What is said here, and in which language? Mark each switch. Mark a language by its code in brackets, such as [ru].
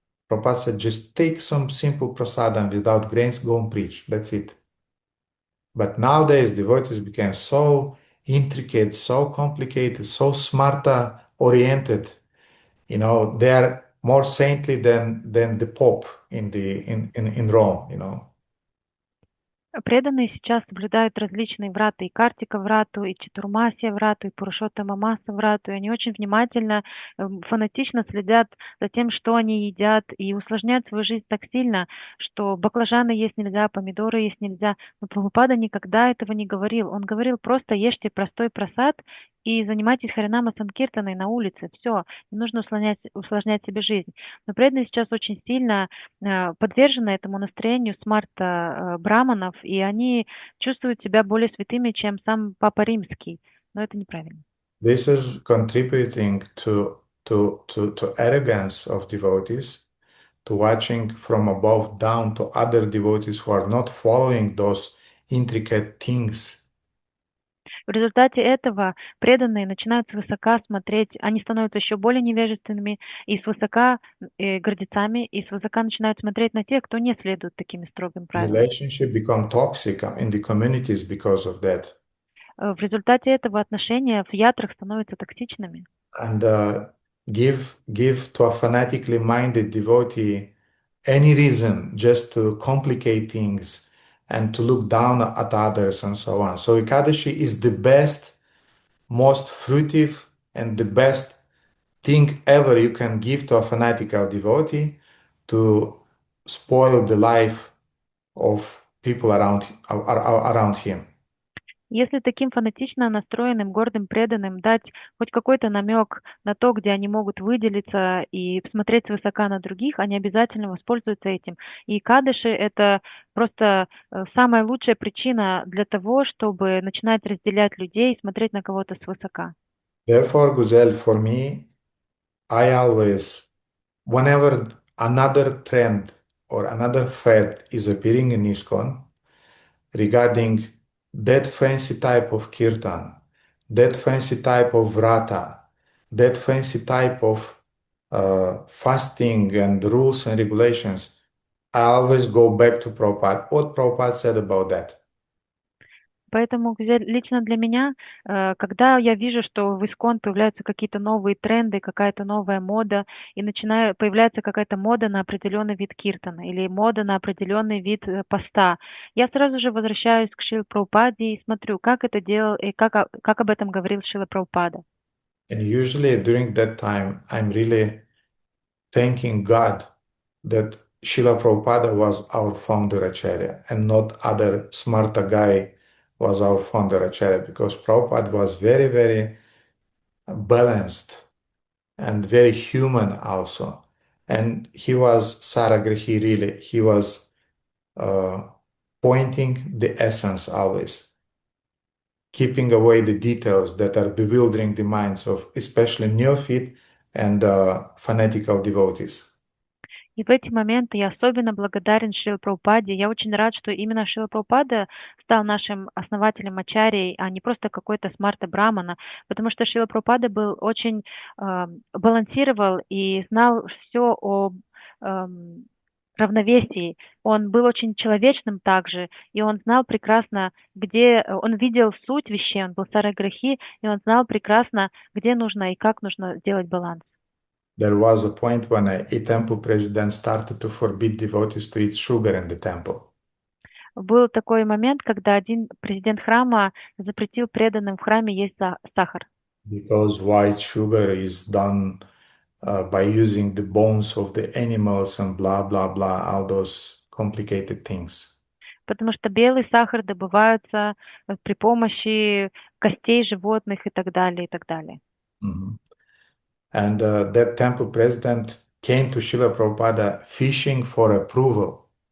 [en] Prabhupada said, just take some simple prasadam without grains, go and preach. That's it. But nowadays, devotees became so intricate, so complicated, so smarta oriented. They are more saintly than the Pope in Rome, you know. [ru] Преданные сейчас соблюдают различные врата, и Картика врату, и Чатурмасия врату, и Пурушоттама Маса врату, и они очень внимательно, фанатично следят за тем, что они едят, и усложняют свою жизнь так сильно, что баклажаны есть нельзя, помидоры есть нельзя. Но Прабхупада никогда этого не говорил. Он говорил: просто ешьте простой прасад и занимайтесь харинама санкиртаной на улице. Все, не нужно усложнять себе жизнь. Но преданные сейчас очень сильно подвержены этому настроению смарта браманов, и они чувствуют себя более святыми, чем сам Папа Римский. Но это неправильно. [en] This is contributing to arrogance of devotees, to watching from above down to other devotees who are not following those intricate things. [ru] В результате этого преданные начинают свысока смотреть, они становятся еще более невежественными, и свысока гордецами, и свысока начинают смотреть на тех, кто не следует таким строгим правилам. [en] Relationship become toxic in the communities because of that. [ru] В результате этого отношения в ятрах становятся токсичными. [en] And give to a fanatically minded devotee any reason just to complicate things and to look down at others and so on. So Ekadashi is the best, most fruitive, and the best thing ever you can give to a fanatical devotee to spoil the life of people around him. [ru] Если таким фанатично настроенным, гордым преданным дать хоть какой-то намек на то, где они могут выделиться и смотреть свысока на других, они обязательно воспользуются этим. И кадыши — это просто самая лучшая причина для того, чтобы начинать разделять людей и смотреть на кого-то свысока. [en] Therefore, Guzel, for me, I always, whenever another trend or another fad is appearing in ISKCON regarding that fancy type of kirtan, that fancy type of vrata, that fancy type of fasting and rules and regulations, I always go back to Prabhupada. What Prabhupada said about that. [ru] Поэтому лично для меня, когда я вижу, что в ИСККОН появляются какие-то новые тренды, какая-то новая мода, и появляется какая-то мода на определенный вид киртана или мода на определенный вид поста, я сразу же возвращаюсь к Шриле Прабхупаде и смотрю, как это делал и как об этом говорил Шрила Прабхупада. [en] And usually during that time, I'm really thanking God that Srila Prabhupada was our founder Acharya and not other smarta guy was our founder Acharya, because Prabhupada was very, very balanced and very human also. And he was Saragrihi really. He was pointing the essence always, keeping away the details that are bewildering the minds of especially neophyte and fanatical devotees. [ru] И в эти моменты я особенно благодарен Шриле Прабхупаде. Я очень рад, что именно Шрила Прабхупада стал нашим основателем ачарьей, а не просто какой-то смарта брамана, потому что Шрила Прабхупада был очень балансировал и знал все о равновесии. Он был очень человечным также, и он знал прекрасно, где он видел суть вещей, он был сараграхи, и он знал прекрасно, где нужно и как нужно сделать баланс. [en] There was a point when a temple president started to forbid devotees to eat sugar in the temple. [ru] Был такой момент, когда один президент храма запретил преданным в храме есть сахар. [en] Because white sugar is done by using the bones of the animals and blah, blah, blah, all those complicated things. [ru] Потому что белый сахар добывается при помощи костей животных и так далее, и так далее. Mm-hmm. [en] And that temple president came to Srila Prabhupada fishing for approval.